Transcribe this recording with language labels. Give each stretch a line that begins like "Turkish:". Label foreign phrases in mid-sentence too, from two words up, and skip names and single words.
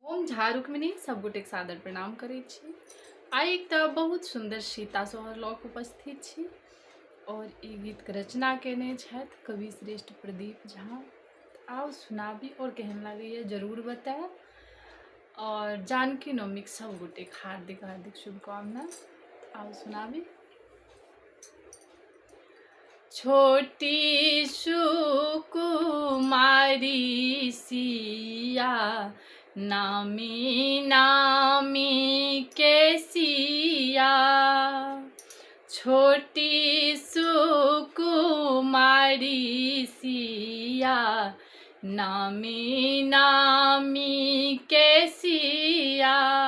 Maithili: हम झा रुक्मिणी सब गोटेक सादर प्रणाम करै छी। आइ एकटा बहुत सुंदर सीता सोहर लऽ कऽ उपस्थित छी और ई गीत के रचना केने छथि कवि श्रेष्ठ प्रदीप झा। आओ सुनाबी और केहन लागैए जरूर बताएब। और जानकी नवमीक सब गोटेक हार्दिक हार्दिक शुभकामना। आओ सुनाबी। छोटी सुकुमारी सिया नामी नामी के सिया, छोटी सुकुमारी सिया नामी नामी के सिया